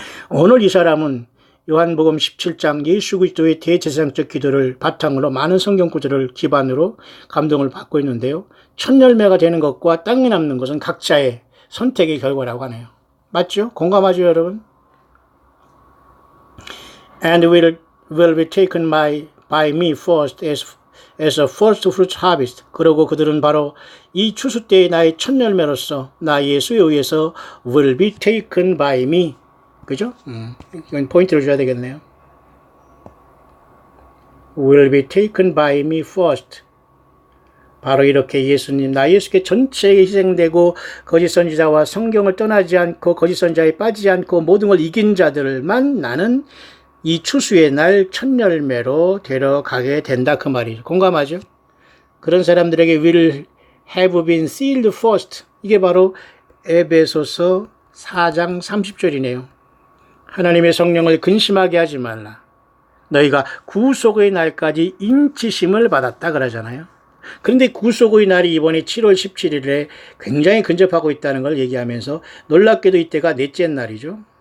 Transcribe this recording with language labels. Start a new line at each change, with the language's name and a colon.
Korean: 오늘 이 사람은 요한복음 17장 예수 그리스도의 대제사장적 기도를 바탕으로 많은 성경 구절을 기반으로 감동을 받고 있는데요. 천열매가 되는 것과 땅에 남는 것은 각자의 선택의 결과라고 하네요. 맞죠? 공감하죠, 여러분?
English: And will be taken by me first as a first fruit harvest.
Korean: 그러고 그들은 바로 이 추수 때의 나의 첫 열매로서 나 예수에 의해서
English: will be taken by me.
Korean: 그죠? 이건 포인트를 줘야 되겠네요.
English: will be taken by me first.
Korean: 바로 이렇게 예수님, 나 예수께 전체에 희생되고 거짓 선지자와 성경을 떠나지 않고 거짓 선지자에 빠지지 않고 모든 걸 이긴 자들만 나는 이 추수의 날 첫 열매로 데려가게 된다 그 말이죠. 공감하죠? 그런 사람들에게
English: will have been sealed first.
Korean: 이게 바로 에베소서 4장 30절이네요. 하나님의 성령을 근심하게 하지 말라. 너희가 구속의 날까지 인치심을 받았다 그러잖아요. 그런데 구속의 날이 이번에 7월 17일에 굉장히 근접하고 있다는 걸 얘기하면서 놀랍게도 이때가 넷째 날이죠.